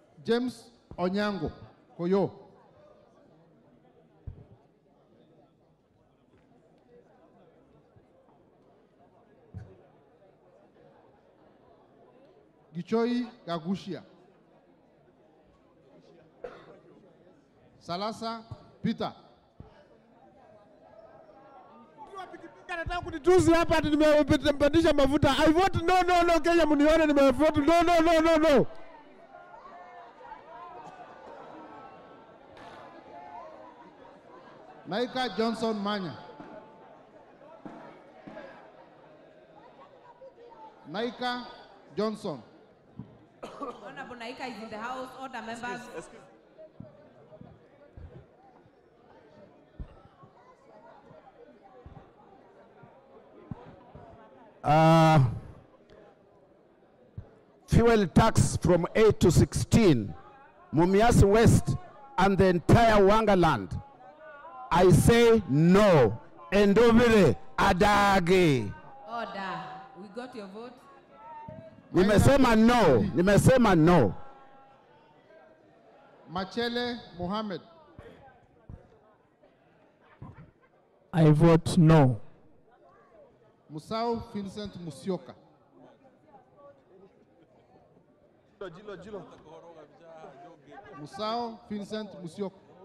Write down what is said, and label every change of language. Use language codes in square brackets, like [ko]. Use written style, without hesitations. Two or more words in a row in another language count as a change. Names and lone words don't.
[sw] James Onyango, Koyo. Gichoi Gagushia. Salasa Peter. Nataka kunitusi hapa ati nimepandisha mafuta. [en] I vote no. [sw] Kenya mnione nimevote no. [en] Naika Johnson Manya. Naika Johnson. Honorable Naika is in the house. Order members. Fuel tax from 8 to 16, Mumias West and the entire Wangaland. I say no. Endovere adage. Order. We got your vote. [sw] Nimesema no. [en] Machele Mohammed. I vote no. Musau Vincent Musioka. Musau Vincent Musioka.